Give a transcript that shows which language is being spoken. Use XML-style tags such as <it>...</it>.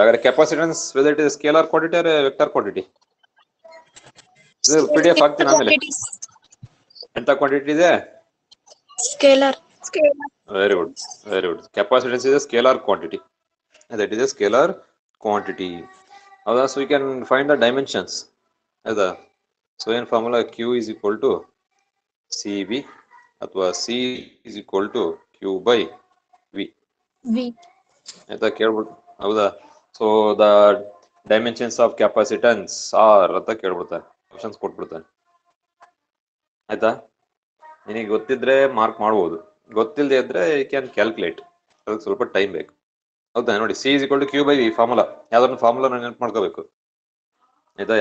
<en>ಹಾಗಾದ್ರೆ capacitance whether it is scalar quantity or vector quantity?</en> <kn>ಇದು PDF ಹಾಕ್ತೀನಿ ಆಮೇಲೆ. ಎಂತ ಕ್ವಾಂಟಿಟಿ ಇದೆ?</kn> <en>Scalar. Very good, very good. Capacitance is scalar quantity, that is a scalar quantity ಹೌದಾ. So you can find the dimensions ಹೌದಾ.</en> <kn>So ಏನ್ formula?</kn> <en>Q is equal to CB ಅಥವಾ C is equal to Q by V</en> <kn>ಆಯ್ತಾ, ಕೇಳ್ಬಿಟ್ಟು ಹೌದಾ.</kn> <en>so the dimensions of capacitance are</en> <kn>ಅಂತ ಕೇಳ್ಬಿಡ್ತಾರೆ, options ಕೊಟ್ಬಿಡ್ತಾನೆ ಆಯ್ತಾ. ನಿನಗೆ ಗೊತ್ತಿದ್ರೆ ಮಾರ್ಕ್ ಮಾಡ್ಬೋದು, ಗೊತ್ತಿಲ್ಲದೆ ಇದ್ರೆ</kn> <en>you can calculate,</en> <kn>ಅದಕ್ಕೆ ಸ್ವಲ್ಪ ಟೈಮ್ ಬೇಕು ಹೌದಾ. ನೋಡಿ</kn> <en>C is equal to Q by V</en> <kn>formula, ಯಾವ್ದಾದ್ರು ಫಾರ್ಮುಲಾ ನೆನಪು ಮಾಡ್ಕೋಬೇಕು ಆಯ್ತಾ.</kn>